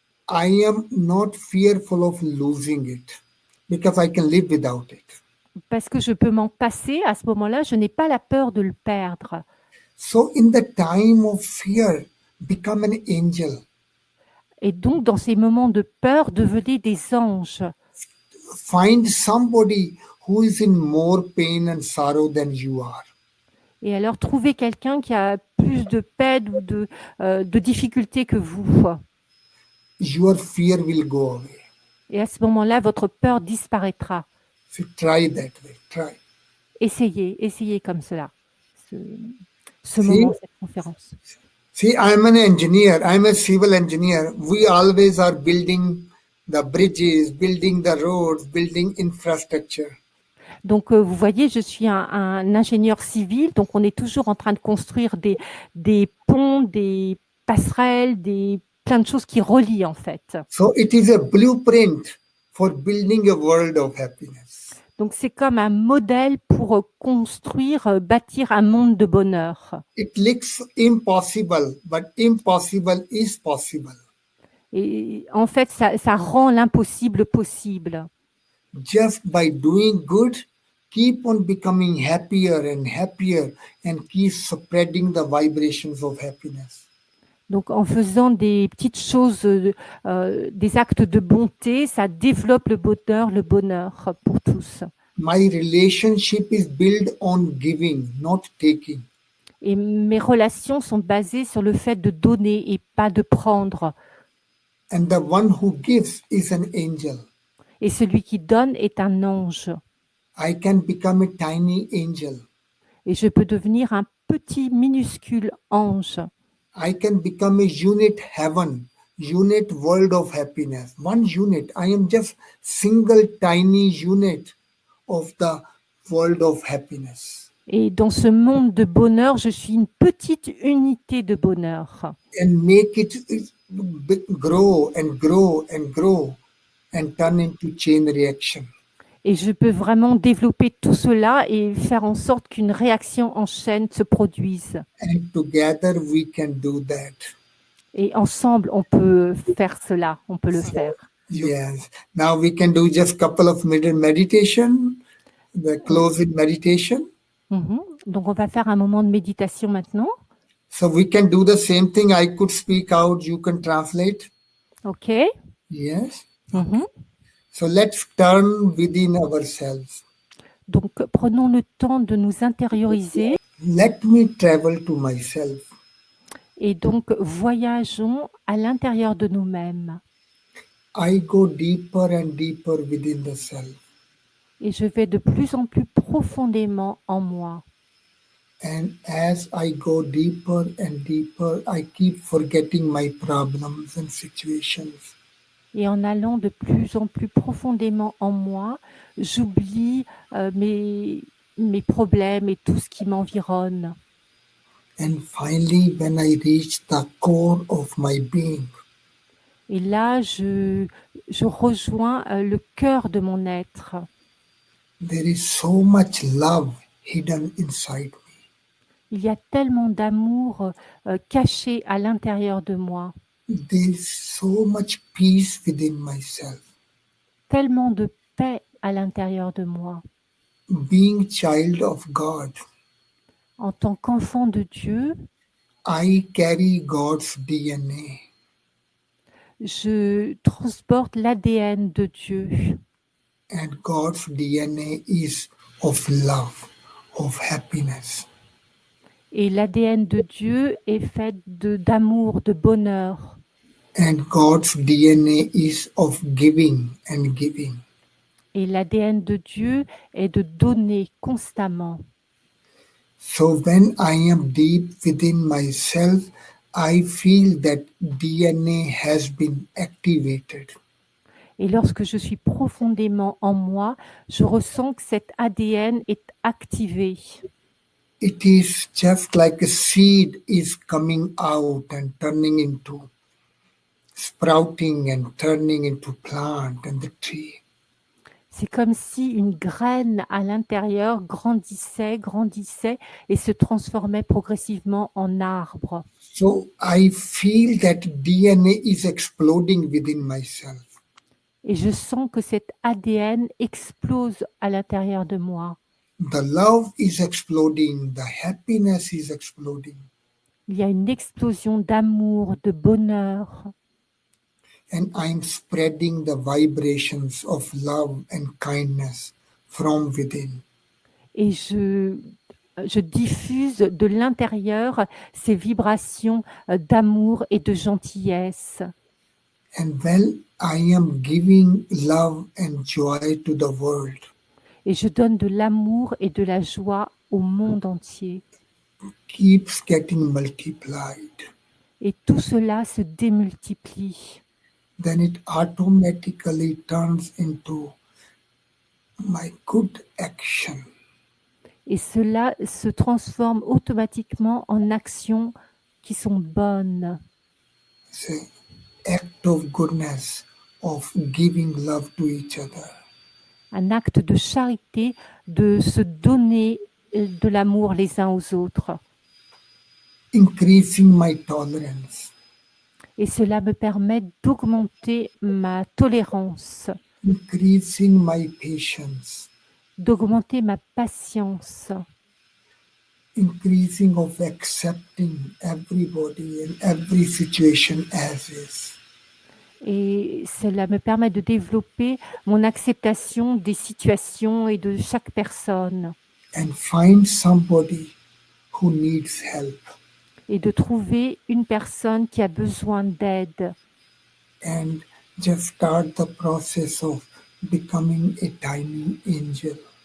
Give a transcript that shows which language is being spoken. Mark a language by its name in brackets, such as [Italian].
[English] I am not fearful of losing it because I can live without it. [French] Parce que je peux m'en passer, à ce moment-là, je n'ai pas la peur de le perdre. [English] So in the time of fear, become an angel. [French] Et donc, dans ces moments de peur, devenez des anges. [English] Find somebody who is in more pain and sorrow than you are. [French] Et alors, trouvez quelqu'un qui a plus de peine ou de difficultés que vous. [English] Your fear will go away. [French] Et à ce moment-là, votre peur disparaîtra. [English] So try that way. Try. [French] Essayez comme cela, ce [English] See? [French] moment, cette conférence. [English] See, I'm an engineer. I'm a civil engineer. We always are building the bridges, building the roads, building infrastructure. [French] Donc, vous voyez, je suis un ingénieur civil, donc on est toujours en train de construire des ponts, des passerelles, plein de choses qui relient en fait. [English] So it is a blueprint for building a world of happiness. [French] Donc, c'est comme un modèle pour construire, bâtir un monde de bonheur. [English] It looks impossible, but impossible is possible. [French] Et en fait, ça rend l'impossible possible. [English] Just by doing good, keep on becoming happier and keep spreading the vibrations of happiness. [French] Donc, en faisant des petites choses, des actes de bonté, ça développe le bonheur pour tous. [English] My relationship is built on giving, not taking. [French] Et mes relations sont basées sur le fait de donner et pas de prendre. [English] And the one who gives is an angel. [French] Et celui qui donne est un ange. [English] I can become a tiny angel. [French] Et je peux devenir un petit, minuscule ange. [English] I can become a unit heaven, unit world of happiness. One unit. I am just single tiny unit of the world of happiness. [French] Et dans ce monde de bonheur, je suis une petite unité de bonheur. [English] And make it grow and grow and grow and turn into chain reaction. [French] Et je peux vraiment développer tout cela et faire en sorte qu'une réaction en chaîne se produise. [English] And together we can do that. [French] Et ensemble, on peut faire cela, on peut le faire. [English] Yes. Now we can do just couple of minute meditation, the closing meditation. [French] Donc, on va faire un moment de méditation maintenant. [English] So we can do the same thing. I could speak out, you can translate. OK. Yes. Mhm. So let's turn within ourselves. [French] Donc, prenons le temps de nous intérioriser [English] Let me travel to myself. [French] et donc voyageons à l'intérieur de nous-mêmes. [English] I go deeper and deeper within the self. [French] Et je vais de plus en plus profondément en moi. [English] And as I go deeper and deeper, I keep forgetting my problems and situations. [French] Et en allant de plus en plus profondément en moi, j'oublie mes problèmes et tout ce qui m'environne. [English] And finally, when I reach the core of my being, [French] Et là, je rejoins le cœur de mon être. [English] there is so much love hidden inside me. [French] Il y a tellement d'amour caché à l'intérieur de moi, [English] There is so much peace within myself. [French] tellement de paix à l'intérieur de moi. [English] Being child of God, [French] En tant qu'enfant de Dieu, [English] I carry God's DNA. [French] je transporte l'ADN de Dieu. [English] And God's DNA is of love, of happiness. [French] Et l'ADN de Dieu est fait d'amour, de bonheur. [English] And God's DNA is of giving and giving. [French] Et l'ADN de Dieu est de donner constamment. [English] So when I am deep within myself, I feel that DNA has been activated. [French] Et lorsque je suis profondément en moi, je ressens que cet ADN est activé. [English] It is just like a seed is coming out and turning into sprouting and turning into plant and the tree. [French] C'est comme si une graine à l'intérieur grandissait et se transformait progressivement en arbre. [English] So I feel that DNA is exploding within myself. [French] Et je sens que cet ADN explose à l'intérieur de moi. [English] The love is exploding, the happiness is exploding. [French] Il y a une explosion d'amour, de bonheur. [English] And I'm spreading the vibrations of love and kindness from within. [French] Et je diffuse de l'intérieur ces vibrations d'amour et de gentillesse. [English] And while I am giving love and joy to the world, [French] Et je donne de l'amour et de la joie au monde entier. [English] keeps getting multiplied, [French] Et tout cela se démultiplie. [English] then it automatically turns into my good action. [French] Et cela se transforme automatiquement en actions qui sont bonnes. [English] Say, act of goodness, of giving love to each other. [French] Un acte de charité, de se donner de l'amour les uns aux autres. [English] Increasing my tolerance, [French] Et cela me permet d'augmenter ma tolérance, [English] increasing my patience, [French] d'augmenter ma patience, [English] increasing of accepting everybody and every situation as is. [French] et cela me permet de développer mon acceptation des situations et de chaque personne, [English] And find somebody who needs help [French] et de trouver une personne qui a besoin d'aide, [English] and just start the process of becoming a tiny angel.